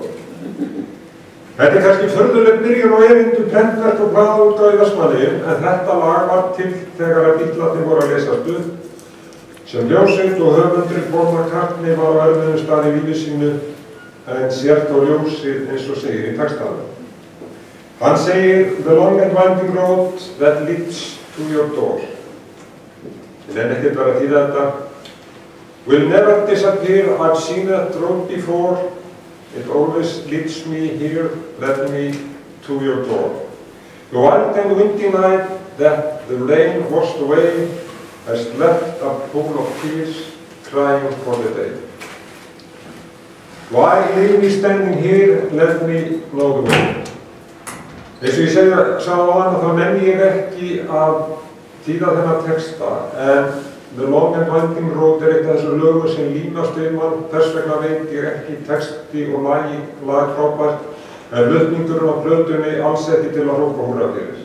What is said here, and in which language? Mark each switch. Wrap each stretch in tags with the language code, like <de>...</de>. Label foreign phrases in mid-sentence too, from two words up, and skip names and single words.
<is>Þetta er kannski furðuleg byrjun á erindum prentverk og blaðaútgáfu í Vestmannaeyjum, en þetta lag var til þegar að Bítlarnir voru að lesast upp, sem ljósveit og höfundur Paul McCartney var á erfiðum stað í lífi sínu, en sért á ljósið eins og segir í textanum. Hann segir,</is> <en>the long and winding road that leads to your door.</en> <is>En ekkert var að þýða þetta.</is> <en>Will never disappear, I've seen that road before. It always leads me here, led me to your door. The wild and windy night that the rain washed away has left a pool of tears crying for the day. Why leave me standing here, let me know the way.</en> <is>Eins og ég sagði á hann, þá nenni ég ekki að þýða þennan texta, en The Long and Winding Road er eitt af þessu lögum sem línast mann, þess vegna veit ég ekki texti og lag frábært, en flutningurinn á plötunni alls ekki til að hrópa húrra fyrir.</is>